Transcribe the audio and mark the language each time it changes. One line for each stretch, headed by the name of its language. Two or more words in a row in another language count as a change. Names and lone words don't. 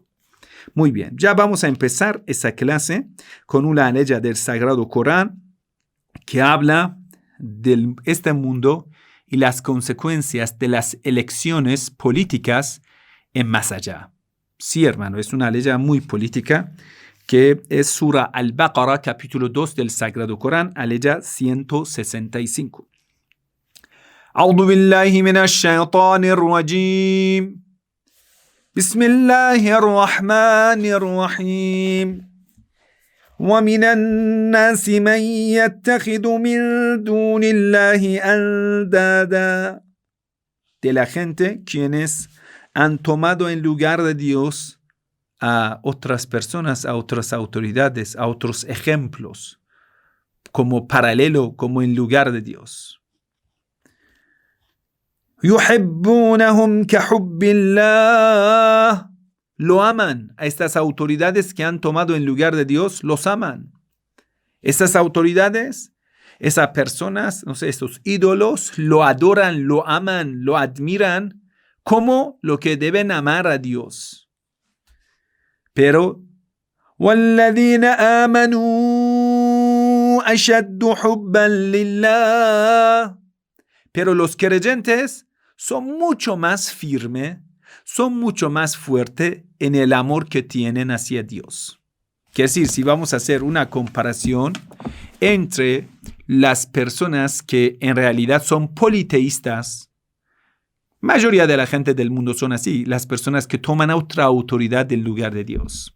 Spanish: Muy bien, ya vamos a empezar esa clase con una ley del Sagrado Corán que habla de este mundo y las consecuencias de las elecciones políticas en más allá. Sí, hermano, es una ley muy política que es Sura Al-Baqarah, capítulo 2 del Sagrado Corán, aleya 165.
Arabic: أعوذ بالله من الشيطان الرجيم. بسم الله الرحمن الرحيم. وَمِنَ النَّاسِ مَنْ يَتَّخِذُ مِنْ دُونِ اللَّهِ أَنْدَادًا.
Spanish: De la gente quienes han tomado en lugar de Dios a otras personas, a otras autoridades, a otros ejemplos, como paralelo, como en lugar de Dios.
Arabic: يُحِبُّونَهُمْ كَحُبِّ اللَّهِ.
Spanish: Lo aman. A estas autoridades que han tomado en lugar de Dios, los aman. Estas autoridades, esas personas, no sé, estos ídolos, lo adoran, lo aman, lo admiran como lo que deben amar a Dios. Pero,
Arabic: وَالَّذِينَ آمَنُوا أَشَدُّ حُبًّا لِلَّهِ.
Spanish: Pero los creyentes son mucho más firmes, son mucho más fuertes en el amor que tienen hacia Dios. Quiere decir, si vamos a hacer una comparación entre las personas que en realidad son politeístas, mayoría de la gente del mundo son así, las personas que toman otra autoridad del lugar de Dios.